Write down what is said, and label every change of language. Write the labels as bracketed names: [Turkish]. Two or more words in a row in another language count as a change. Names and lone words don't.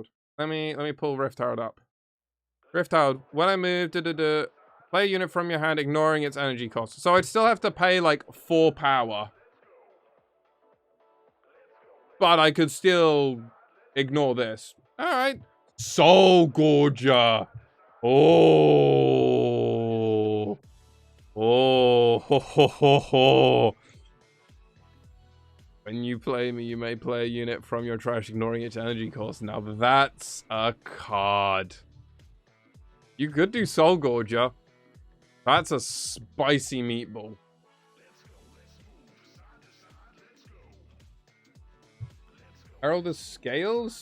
[English] Let me pull Rift Herald up. Rift Herald. When I move, play a unit from your hand, ignoring its energy cost. So I'd still have to pay like 4 power. But I could still ignore this. Alright. Soul Gorger. Oh. Oh. Ho, ho, ho, ho. When you play me, you may play a unit from your trash, ignoring its energy cost. Now that's a card. You could do Soul Gorger. That's a spicy meatball. Herald of Scales?